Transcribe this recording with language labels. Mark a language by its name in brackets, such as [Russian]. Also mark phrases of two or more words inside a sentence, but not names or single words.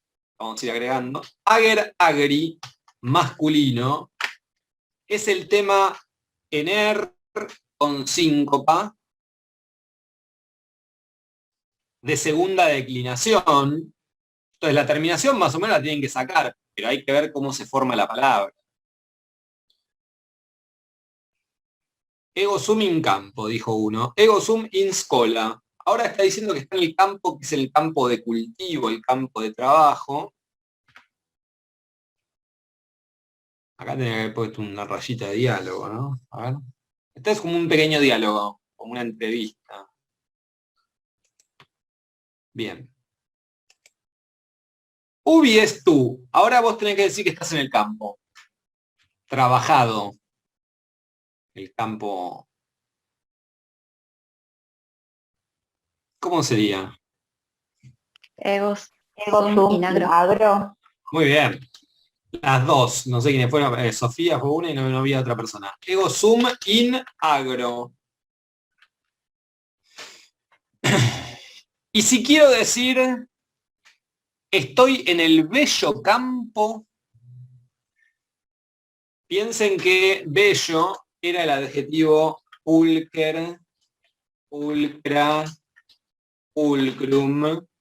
[Spanish] Vamos a ir agregando. [Latin] Ager, agri, [Spanish] masculino. Es el tema ener con síncopa de segunda declinación. Entonces la terminación más o menos la tienen que sacar, pero hay que ver cómo se forma la palabra. [Latin] Ego sum in campo, dijo uno. Ego sum in scola. [Spanish] Ahora está diciendo que está en el campo, que es el campo de cultivo, el campo de trabajo. Acá tenía que haber puesto una rayita de diálogo, ¿no? A ver. Este es como un pequeño diálogo, como una entrevista. [Latin] Bien. Ubi es tú. [Spanish] Ahora vos tenés que decir que estás en el campo. Trabajado. El campo. ¿Cómo sería? [Latin] Egos Sum sum in agro. agro. [Spanish] Muy bien. Las dos. No sé quiénes fueron. Sofía fue una y no había otra persona. [Latin] Ego sum in agro. [Spanish] Y si quiero decir, estoy en el bello campo, piensen que bello era el adjetivo [Latin] pulcre, pulcra, pulcrum.